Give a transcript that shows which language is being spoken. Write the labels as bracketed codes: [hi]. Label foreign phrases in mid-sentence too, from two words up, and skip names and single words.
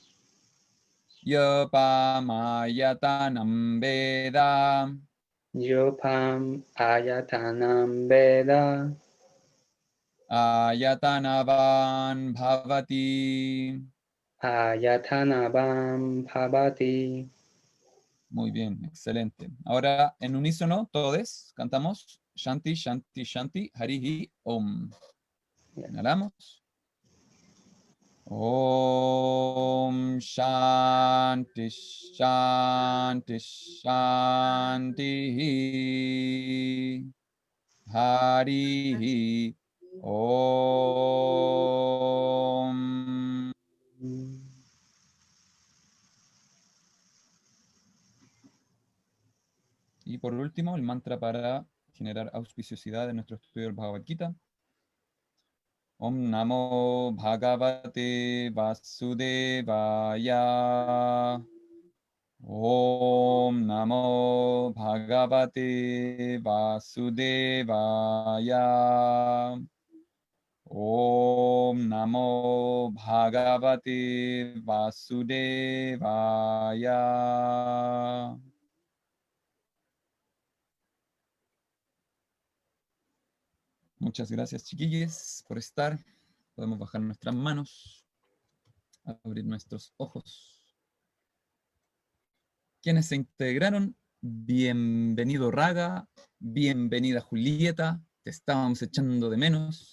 [sa] योपामायतन् वेद. योपाम् आयतनम् वेद. आयतनवान् भवति. आयतनबम् भवति. [es] Muy bien, excelente. Ahora en unísono, todos cantamos [sa] शान्तिः शान्तिः शान्तिः हरिः ॐ. [es] Inhalamos. [sa] ॐ शान्तिः शान्तिः शान्तिः. हरिः ॐ. [es] Y por último, el mantra para generar auspiciosidad en nuestro estudio del Bhagavad Gita. [sa] ॐ नमो भगवते वासुदेवाय. ॐ नमो भगवते वासुदेवाय. ॐ नमो भगवते वासुदेवाय. [es] Muchas gracias, chiquillos, por estar. Podemos bajar nuestras manos, abrir nuestros ojos. Quienes se integraron, bienvenido Raga, bienvenida Julieta, te estábamos echando de menos.